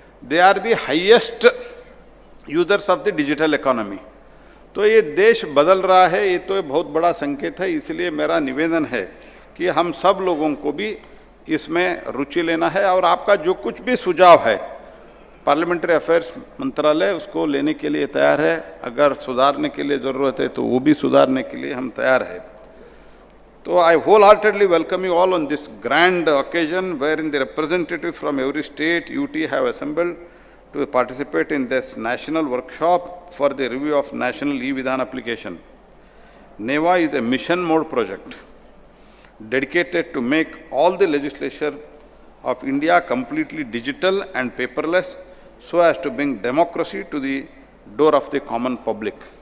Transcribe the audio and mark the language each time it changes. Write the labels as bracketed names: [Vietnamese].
[English] They are the highest users of the digital economy. [Hindi] तो ये देश बदल रहा है, ये तो बहुत बड़ा संकेत है. इसलिए मेरा निवेदन है कि हम सब लोगों को भी इसमें रुचि लेना है और आपका जो कुछ भी सुझाव है, पार्लियामेंट्री अफेयर्स मंत्रालय उसको लेने के लिए तैयार है. अगर सुधारने के लिए ज़रूरत है तो वो भी सुधारने के लिए हम तैयार है. [English] तो I wholeheartedly welcome you all on this grand occasion wherein the representatives from every state, UT have assembled to participate in this national workshop for the review of national e-Vidhan application. NeVA is a mission mode project dedicated to make all the legislation of India completely digital and paperless so as to bring democracy to the door of the common public.